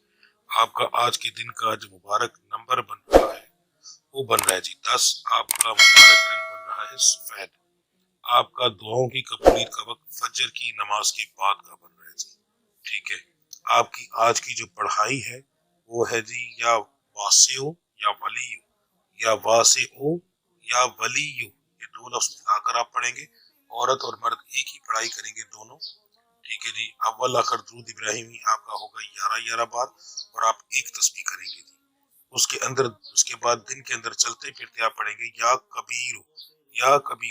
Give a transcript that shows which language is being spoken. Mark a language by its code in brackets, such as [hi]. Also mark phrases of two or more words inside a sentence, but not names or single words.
[ur] آپ کا آج کے دن کا جو مبارک نمبر بن رہا ہے وہ بن رہا ہے جی 10، آپ کا مبارک رنگ بن رہا ہے سفید، آپ کا دعاؤں کی قبولیت کا وقت فجر کی نماز کے بعد کا بن رہا ہے جی، ٹھیک ہے۔ آپ کی آج کی جو پڑھائی ہے وہ ہے جی [ar] یا واسع یا ولی، یا واسع یا ولی، [ur] یہ 2 لفظ ملا کر آپ پڑھیں گے، عورت اور مرد ایک ہی پڑھائی کریں گے دونوں، ٹھیک ہے جی۔ اول آخر درود ابراہیمی آپ کا ہوگا 11 بار، اور آپ ایک تسبیح کریں گے جی۔ اس کے بعد دن کے اندر چلتے پھرتے آپ پڑھیں گے [ar] یا کبیر یا کبیر۔